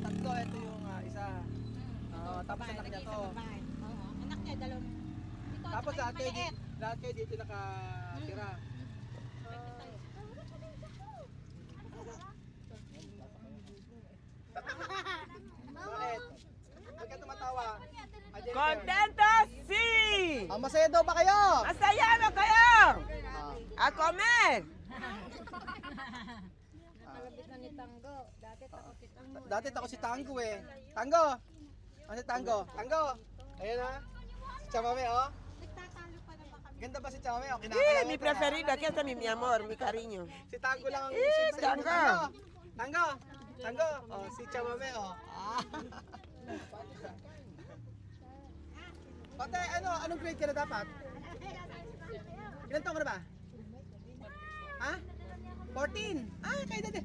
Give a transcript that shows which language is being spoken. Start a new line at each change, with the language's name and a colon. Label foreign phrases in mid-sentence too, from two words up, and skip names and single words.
Filipino: Tatlo, ito yung isa. Tapos anak niya to. Oo. Anak niya, 2. Ito, Tapos tsaka yung maliit. lahat kayo dito nakatira. Bakit? Ba't ka tumatawa?
Spanish: Contento, sí.
Filipino: Masaya daw ba kayo? Masaya na kayo.
Spanish: A comer.
Filipino: Kalabit na ni Tango. Dati takot si Tango. Dati ako si Tango Tango! Ano si Tango? Tango! Ayun na. Si Chamame Nagtatalo pa na ba kami? Ganda ba si Chamame
Spanish: Sí, mi preferida. Aquí está mi amor, mi cariño.
Filipino: Si Tango lang ang Tango! Tango! Tango! Si Chamame Pate, anong grade ka na dapat? Ilan taon ka na ba? Ha? 14? Kay Dad.